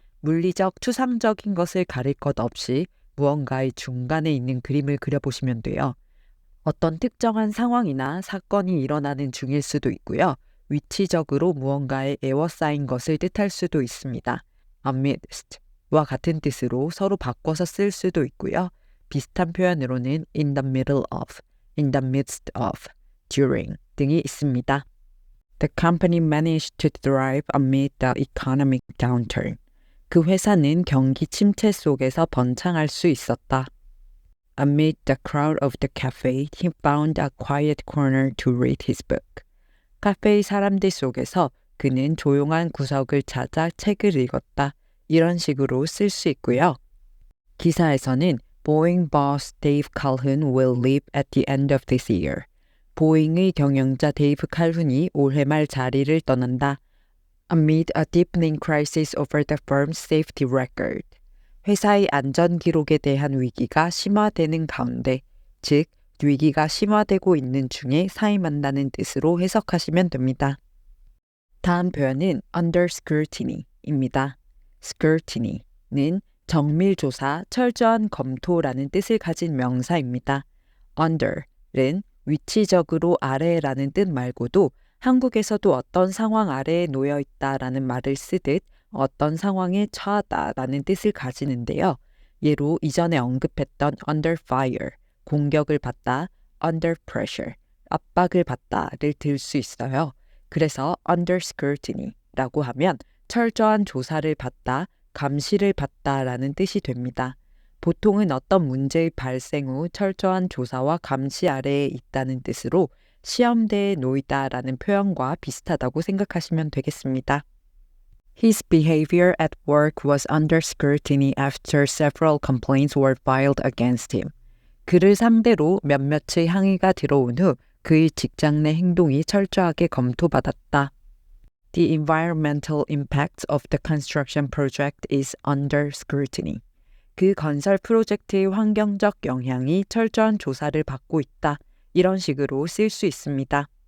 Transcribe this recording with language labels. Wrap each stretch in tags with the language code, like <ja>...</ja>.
<ko>물리적, 추상적인 것을 가릴 것 없이 무언가의 중간에 있는 그림을 그려보시면 돼요. 어떤 특정한 상황이나 사건이 일어나는 중일 수도 있고요. 위치적으로 무언가에 에워싸인 것을 뜻할 수도 있습니다. amidst와 같은 뜻으로 서로 바꿔서 쓸 수도 있고요. 비슷한 표현으로는</ko> <en>in the middle of, in the midst of, during</en> <ko>등이 있습니다.</ko> <en>The company managed to thrive amid the economic downturn.</en> <ko>그 회사는 경기 침체 속에서 번창할 수 있었다.</ko> <en>Amid the crowd of the cafe, he found a quiet corner to read his book.</en> <ko>카페의 사람들 속에서 그는 조용한 구석을 찾아 책을 읽었다. 이런 식으로 쓸 수 있고요. 기사에서는</ko> <en>Boeing boss Dave Calhoun will leave at the end of this year.</en> <ko>보잉의 경영자 데이브 칼훈이 올해 말 자리를 떠난다.</ko> <en>Amid a deepening crisis over the firm's safety record.</en> <ko>회사의 안전 기록에 대한 위기가 심화되는 가운데, 즉 위기가 심화되고 있는 중에 사임한다는 뜻으로 해석하시면 됩니다. 다음 표현은 under scrutiny입니다. scrutiny는 정밀조사, 철저한 검토라는 뜻을 가진 명사입니다. under는 위치적으로 아래라는 뜻 말고도 한국에서도 어떤 상황 아래에 놓여 있다라는 말을 쓰듯 어떤 상황에 처하다라는 뜻을 가지는데요. 예로 이전에 언급했던 under fire, 공격을 받다, under pressure, 압박을 받다를 들 수 있어요. 그래서 under scrutiny라고 하면 철저한 조사를 받다, 감시를 받다라는 뜻이 됩니다. 보통은 어떤 문제의 발생 후 철저한 조사와 감시 아래에 있다는 뜻으로 시험대에 놓이다라는 표현과 비슷하다고 생각하시면 되겠습니다.</ko> <en>His behavior at work was under scrutiny after several complaints were filed against him.</en> <ko>그를 상대로 몇몇의 항의가 들어온 후 그의 직장 내 행동이 철저하게 검토받았다.</ko> <en>The environmental impact of the construction project is under scrutiny.</en> <ko>그 건설 프로젝트의 환경적 영향이 철저한 조사를 받고 있다. 이런 식으로 쓸 수 있습니다.</ko>